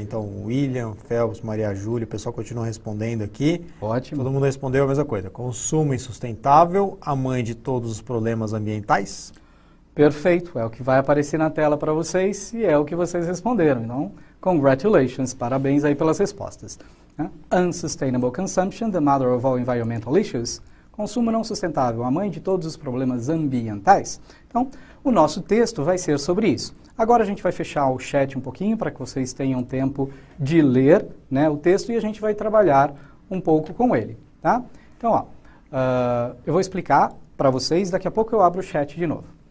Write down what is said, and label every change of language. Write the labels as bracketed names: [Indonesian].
[Portuguese] Então, William, Phelps, Maria Júlia, o pessoal continua respondendo aqui. Ótimo. Todo mundo respondeu a mesma coisa. Consumo insustentável, a mãe de todos os problemas ambientais. Perfeito. É o que vai aparecer na tela para vocês e é o que vocês responderam. Então, congratulations. Parabéns aí pelas respostas. [English] Unsustainable consumption, the mother of all environmental issues. [Portuguese] Consumo não sustentável, a mãe de todos os problemas ambientais. Então, o nosso texto vai ser sobre isso. Agora a gente vai fechar o chat um pouquinho para que vocês tenham tempo de ler, né, o texto e a gente vai trabalhar um pouco com ele. Tá? Então, ó, eu vou explicar para vocês, daqui a pouco eu abro o chat de novo.